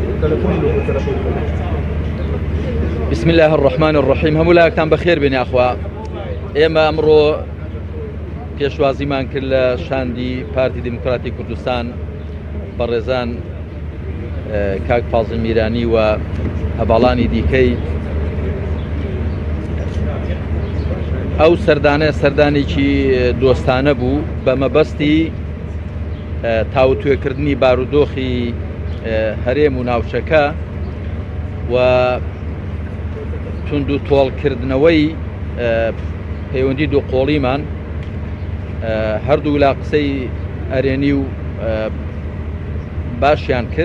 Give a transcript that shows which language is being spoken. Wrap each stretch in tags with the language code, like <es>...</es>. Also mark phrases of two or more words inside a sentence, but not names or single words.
<ar>بسم الله الرحمن الرحيم. هم لاکتان بخير بين اخوا.</ar> <ckb>اما امرو پێشوازیمان کرد لە شاندی پارتی دموکراتی کوردستان بەڕێزان کاک فازڵ میرانی و هەباڵانی دیکەی ئەو سەردانێکی دۆستانە بوو بە مەبەستی تاوتوێکردنی بارودۆخی هەرێم و ناوچەکە و تونند و تۆڵکردنەوەی پەیوەندی دووقۆڵیمان هەردوو لا قسەی ئەرێنی و باشیان کرد.</ckb>